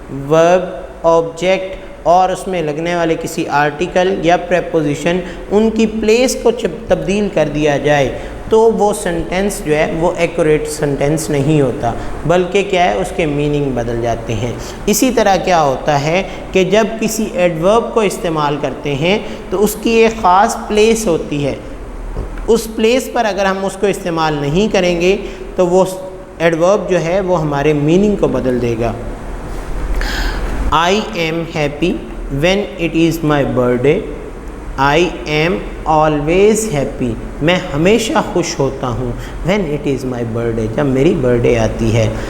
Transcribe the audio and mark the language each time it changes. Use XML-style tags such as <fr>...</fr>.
<ur>ورب، آبجیکٹ اور اس میں لگنے والے کسی آرٹیکل یا پریپوزیشن ان کی پلیس کو تبدیل کر دیا جائے تو وہ سنٹینس جو ہے وہ ایکوریٹ سنٹینس نہیں ہوتا، بلکہ کیا ہے اس کے میننگ بدل جاتے ہیں۔ اسی طرح کیا ہوتا ہے کہ جب کسی ایڈورب کو استعمال کرتے ہیں تو اس کی ایک خاص پلیس ہوتی ہے، اس پلیس پر اگر ہم اس کو استعمال نہیں کریں گے تو وہ ایڈورب جو ہے وہ ہمارے میننگ کو بدل دے گا۔</ur> <en>I am happy when it is my birthday, I am always happy.</en> <ur>میں ہمیشہ خوش ہوتا ہوں.</ur> <en>when it is my birthday,</en> <ur>جب میری برتھڈے آتی ہے.</ur>